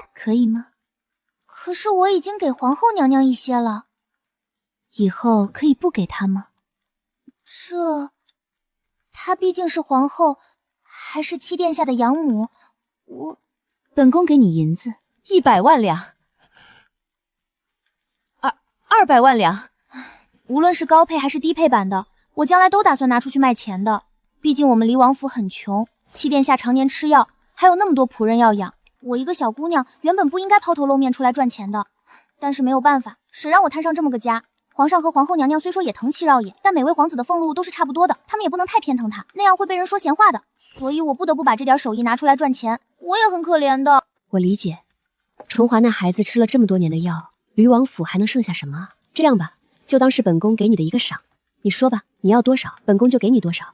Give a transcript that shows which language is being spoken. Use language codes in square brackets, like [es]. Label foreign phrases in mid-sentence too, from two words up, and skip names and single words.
[zh] 可以嗎？可是我已經給皇後娘娘一些了。以後可以不給她吗？她畢竟是皇后，還是七殿下的養母，本宫給你银子 100 萬兩，200萬兩。無論是高配還是低配版的，我將來都打算拿出去賣錢的。畢竟我們離王府很窮，七殿下常年吃藥，還有那麼多僕人要養。我一個小姑娘原本不應該拋頭露面出來賺錢的，但是沒有辦法，誰讓我攤上這麼個家。皇上和皇後娘娘雖說也疼戚繞也，但每位皇子的俸祿都是差不多的，他們也不能太偏疼他，那樣會被人說閒話的。所以我不得不把這點手藝拿出來賺錢。我也很可憐的。我理解，崇華那孩子吃了這麼多年的藥，離王府還能剩下什麼啊？這樣吧，就當是本宮給你的一個賞。你說吧，你要多少，本宮就給你多少。